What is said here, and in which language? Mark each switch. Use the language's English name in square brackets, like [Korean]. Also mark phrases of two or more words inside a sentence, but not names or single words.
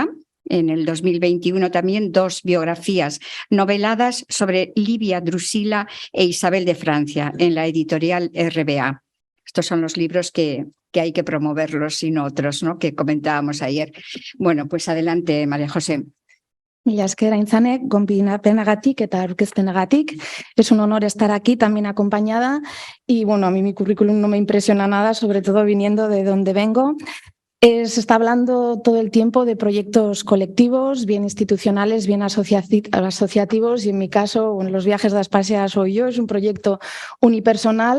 [Spanish] En el 2021 también 2 biografías noveladas sobre Livia Drusila e Isabel de Francia en la editorial RBA. Estos son los libros que hay que promoverlos y no otros, ¿no?, que comentábamos ayer. Bueno, pues adelante, María José. [Basque] Mila esker Aintzane, gonbidapenagatik eta aurkezpenagatik. [Spanish] Es un honor estar aquí también acompañada y bueno, a mí mi currículum no me impresiona nada, sobre todo viniendo de donde vengo. Se está hablando todo el tiempo de proyectos colectivos, bien institucionales, bien asociativos y en mi caso, en Los Viajes de Aspasia soy yo, es un proyecto unipersonal.